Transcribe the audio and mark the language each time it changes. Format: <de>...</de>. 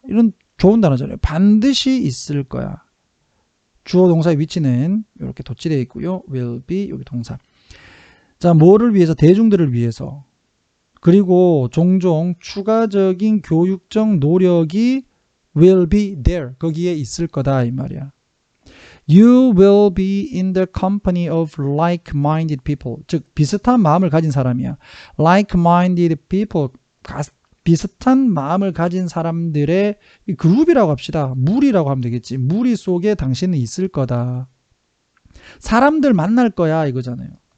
<ko>이런 좋은 단어잖아요. 반드시 있을 거야. 주어 동사의 위치는 이렇게 도치되어 있고요.</ko> <en>will be</en> <ko>여기 동사. 자, 뭐를 위해서? 대중들을 위해서. 그리고 종종 추가적인 교육적 노력이</ko> <en>will be there.</en> <ko>거기에 있을 거다 이 말이야.</ko> <en>You will be in the company of like-minded people.</en> <ko>즉 비슷한 마음을 가진 사람이야.</ko> <en>like-minded people.</en> <ko>비슷한 마음을 가진 사람들의 그룹이라고 합시다. 무리라고 하면 되겠지. 무리 속에 당신은 있을 거다. 사람들 만날 거야 이거잖아요.</ko>